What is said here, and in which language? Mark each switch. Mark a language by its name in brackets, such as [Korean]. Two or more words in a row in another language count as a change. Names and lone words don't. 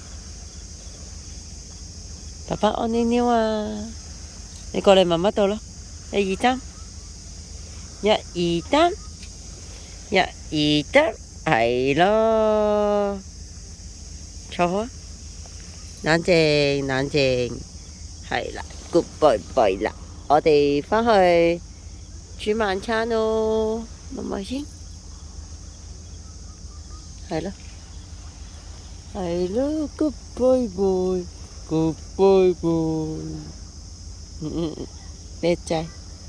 [Cantonese] 爸爸屙尿尿啊！你過嚟媽媽度咯，一二三，一二三，一二三，係咯，坐啊！冷靜冷靜，係啦 ， [English] good boy boy [Cantonese] 啦，我哋返去煮晚餐咯，諗下先，係咯，係咯 ， [English] good boy boy， good boy boy， [Cantonese] 叻仔。